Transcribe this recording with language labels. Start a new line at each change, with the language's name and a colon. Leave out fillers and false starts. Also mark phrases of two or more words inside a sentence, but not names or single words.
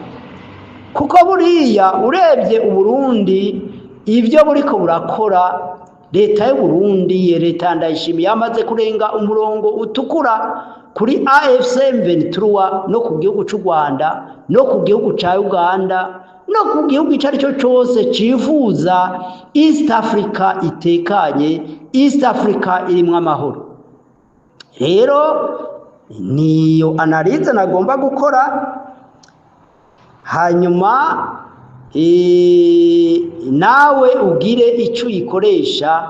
Rundi: Kuko buriya urebye Uburundi ivyo buriko burakora, leta y'u Burundi, leta Ndayishimiye yamaze kurenga umurongo utukura kuri AFC M23 no ku gihugu cy'u Rwanda no ku gihugu ca Uganda no ku gihugu icyo ari cyo cyose cifuza
English: East Africa
Rundi: itekanye,
English: East Africa
Rundi: irimo amahoro.
Kinyarwanda: Rero niyo analize nagomba gukora, hanyuma nawe ugire icyo uyikoresha.